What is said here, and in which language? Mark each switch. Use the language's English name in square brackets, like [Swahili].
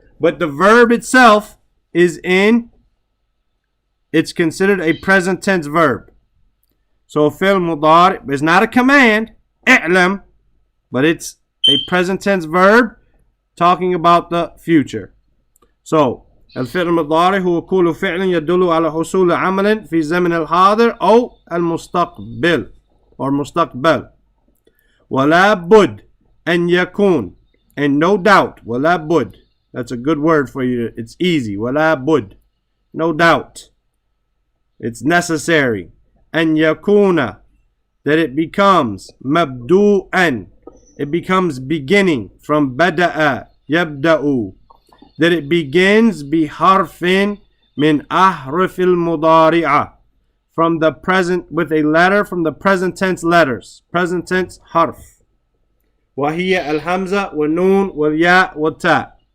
[English] But the verb itself is it's considered a present tense verb. So fi'l mudari is not a command, i'lam, but it's a present tense verb talking about the future. So [Arabic] الفعل المضارع هو كل فعل يدل على حصول عمل في زمن الحاضر أو المستقبل [English] or [Arabic] مستقبل. ولا بد أن يكون, [English] and no doubt, [Arabic] ولا بد, [English] that's a good word for you, it's easy, ولا بد, no doubt, it's necessary, [Arabic] أن يكون, [English] that it becomes [Arabic] مبدوءا, [English] it becomes beginning from [Arabic] بدأ يبدأ, [English] that it begins [Arabic] بحرف من أحرف المضارعة, [English] from the present, with a letter from the present tense letters, present tense حرف, [Arabic] وهي الهمزة والنون والياء والتاء.